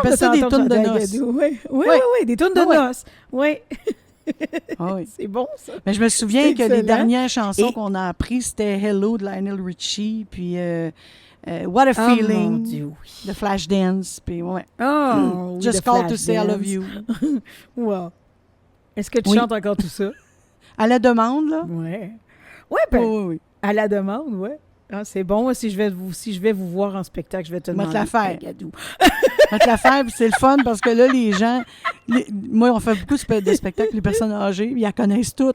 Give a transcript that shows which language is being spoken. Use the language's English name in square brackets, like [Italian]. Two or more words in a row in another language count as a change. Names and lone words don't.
[French] Appelle ça des tunes de noces. Oui, des tunes de noces. Oui, Ah oui. c'est bon, ça. Mais je me souviens C'est que les excellent. dernières chansons Et- qu'on a apprises, c'était Hello de Lionel Richie, puis What a Oh, mon Feeling Dieu, oui. de Flashdance, puis ouais. Oh, oui, Just de Call to Say I Flashdance. Love You. Wow. Est-ce que tu Oui. chantes encore tout ça? À la demande, là. Oui. Oui, ben, Oui. à la demande, oui. Ah, c'est bon, si je vais vous voir en spectacle, je vais te On va te demander. la faire. Agadou. On va te la faire, puis c'est le fun parce que là, les gens. Moi, on fait beaucoup de spectacles, les personnes âgées, ils la connaissent toutes.